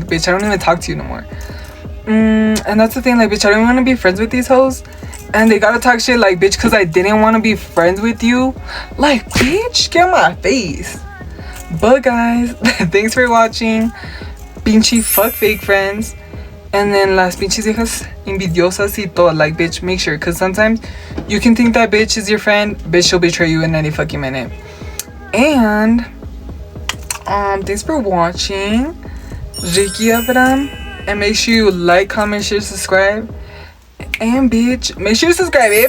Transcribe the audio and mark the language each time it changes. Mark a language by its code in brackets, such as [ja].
[en] Bitch, I don't even talk to you no more. And that's the thing, like, bitch, I don't want to be friends with these hoes. And they gotta talk shit, like, bitch, because I didn't want to be friends with you. Like, bitch, get on my face. But, guys, thanks for watching. Pinche fuck fake friends. And then [es] las pinches hijas envidiosas y todo. [en] Like, bitch, make sure. Because sometimes you can think that bitch is your friend. Bitch, she'll betray you in any fucking minute. And thanks for watching. Ricky Abram. And make sure you like, comment, share, subscribe. And bitch, make sure you subscribe, eh?